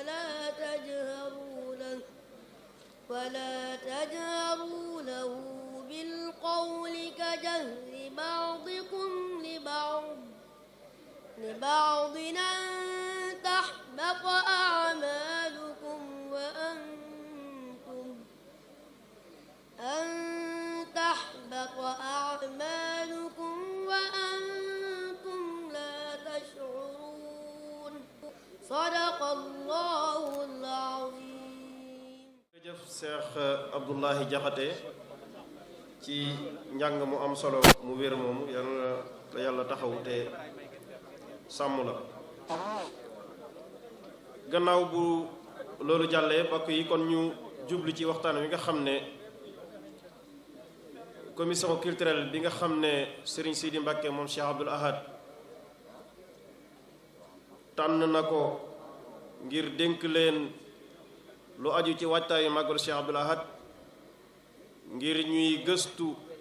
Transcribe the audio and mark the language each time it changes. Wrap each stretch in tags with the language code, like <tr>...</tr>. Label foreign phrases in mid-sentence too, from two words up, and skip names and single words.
<ar>ولا تجهروا له بالقول كجهر بعضكم لبعض أن تحبط أعمالكم وأنتم لا تشعرون. صدق الله العظيم.</ar> <wo>jërëjëf Cheikh Abdullahi Jaxate ci njàng mu am solo mu wér moomu, yàlla taxaw te sàmm la. gannaaw bu loolu jàllee, mbokk yi, kon ñu jublu ci waxtaan wi nga xam ne</wo> <fr>commission culturelle</fr> <wo>bi nga xam ne Serigne Sidi Mbacke moom Cheikh Abdoul Ahad tànn na ko ngir dénk leen lu aju ci waajtaayu màggalu Cheikh Abdoul Ahad, ngir ñuy gëstu</wo>